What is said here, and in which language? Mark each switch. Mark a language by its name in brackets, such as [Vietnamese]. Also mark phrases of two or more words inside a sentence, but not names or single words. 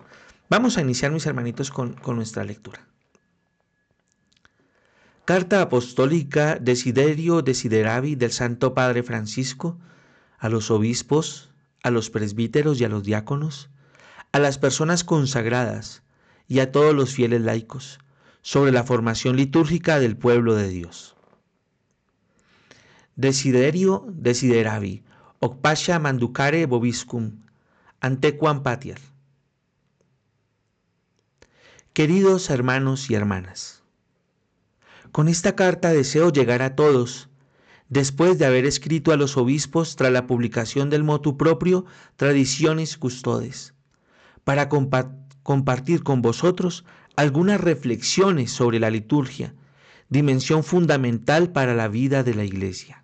[Spanish] Vamos a iniciar, mis hermanitos, con nuestra lectura. Carta apostólica Desiderio Desideravi del Santo Padre Francisco a los obispos, a los presbíteros y a los diáconos, a las personas consagradas y a todos los fieles laicos sobre la formación litúrgica del pueblo de Dios. [Latin] Desiderio Desideravi, hoc pascha manducare vobiscum, antequam patiar. [Spanish] Queridos hermanos y hermanas, con esta carta deseo llegar a todos, después de haber escrito a los obispos tras la publicación del [Latin] motu proprio [Spanish] Traditionis Custodes, para compartir con vosotros algunas reflexiones sobre la liturgia, dimensión fundamental para la vida de la Iglesia.